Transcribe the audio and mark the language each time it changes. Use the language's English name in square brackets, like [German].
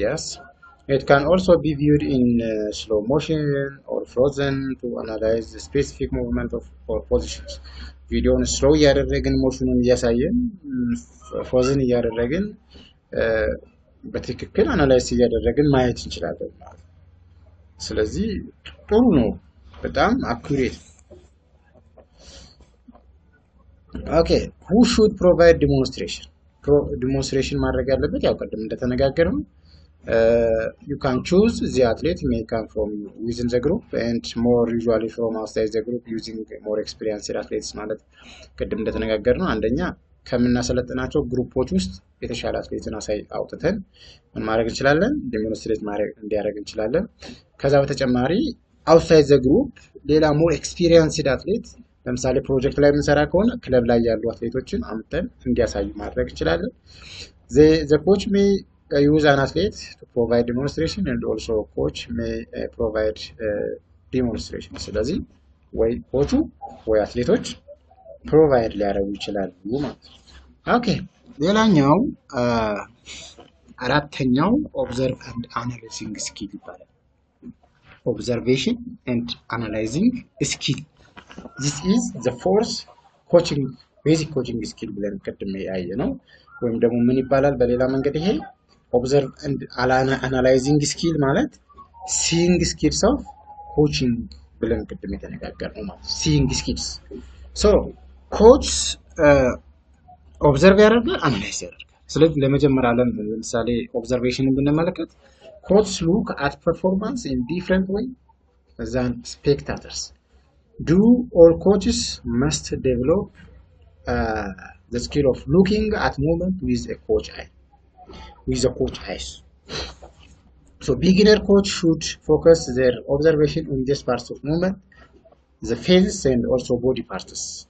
[English] Yes, it can also be viewed in slow motion or frozen to analyze the specific movement of or positions. [Amharic] ቪዲዮውን ስሎው እያደረግን ሞሽኑን እያሳየን ፍሮዝን እያደረግን በትክክል አናላይዝ እያደረግን ማየት እንችላለን ማለት ነው። ስለዚህ ጥሩ ነው፣ በጣም አኩሬት። [English] ኦኬ who should provide demonstration [Amharic] ማድረግ ያለበት ያው ቀደም እንደተነጋገርነው [English] you can choose the athlete may come from within the group and more usually from outside the group using more experienced athletes [Amharic] ማለት ቀደም እንደተነጋገርነው አንደኛ ከምናሰለጥናቸው ግሩፖች ውስጥ የተሻለ አትሌትን አውጥተን ምን ማድረግ እንችላለን? ዲሞንስትሬት ማድረግ እንዲያደርግ እንችላለን። ከዛ በተጨማሪ outside the group ሌላ more experienced athlete ለምሳሌ ፕሮጀክት ላይ የምንሰራ ከሆነ ክለብ ላይ ያሉ አትሌቶችን አምጥተን እንዲያሳዩ ማድረግ እንችላለን። [English] the coach may use an athlete to provide demonstration and also coach may provide demonstration. [Amharic] ስለዚህ ወይ ኮቹ ወይ አትሌቶች ፕሮቫይድ ሊያደርጉ ይችላሉ ማለት ነው። ኦኬ ሌላኛው አራተኛው ኦብዘርቭ ኤንድ አናላይዚንግ ስኪል ይባላል። ኦብዘርቬሽን ኤንድ አናላይዚንግ ስኪል [English] this is the fourth coaching basic coaching skill [Amharic] ብለን ቀድሜ ያየ ነው። ወይም ደግሞ ምን ይባላል በሌላ መንገድ ይሄ observe and analyzing skill ማለት seeing skills of coaching ብለን ቀድሜ ተነጋገርነው ማለት seeing skills so coach observe ያደርጋል analyze ያደርጋል። ስለዚህ ለመጀመሪያ ለምሳሌ observation ብንመለከት [English] coach look at performance in different way than spectators. Do all coaches must develop the skill of looking at movement with a coach eyes. So beginner coach should focus their observation on these parts of movement, the phases and also body parts.